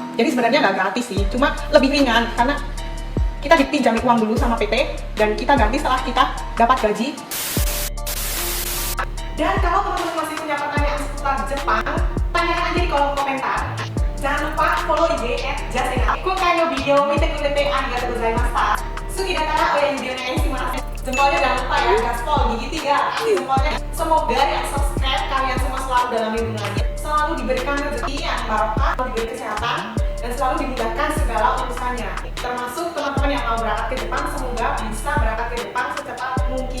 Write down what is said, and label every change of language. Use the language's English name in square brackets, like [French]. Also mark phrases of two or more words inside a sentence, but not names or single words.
[Indonesian] Jadi sebenarnya nggak gratis sih, cuma lebih ringan karena kita dipinjam uang dulu sama PT dan kita ganti setelah kita dapat gaji. Dan kalau teman-teman masih punya pertanyaan seputar Jepang, tanyakan aja di kolom komentar. Jangan lupa follow IG @jasena. Video video [Japanese] 見てくれてありがとうございました。 [Indonesian] Sugi datara oya videonya ini simak. Jempolnya jangan lupa ya, gaspol gigi 3. Kasih jempolnya. Semoga yang subscribe kalian semua selalu dalam lindungannya, selalu diberikan rezeki yang barokah, diberi kesehatan, dan selalu dimudahkan segala urusannya. Termasuk teman-teman yang mau berangkat ke Jepang, semoga bisa berangkat ke Jepang secepat mungkin.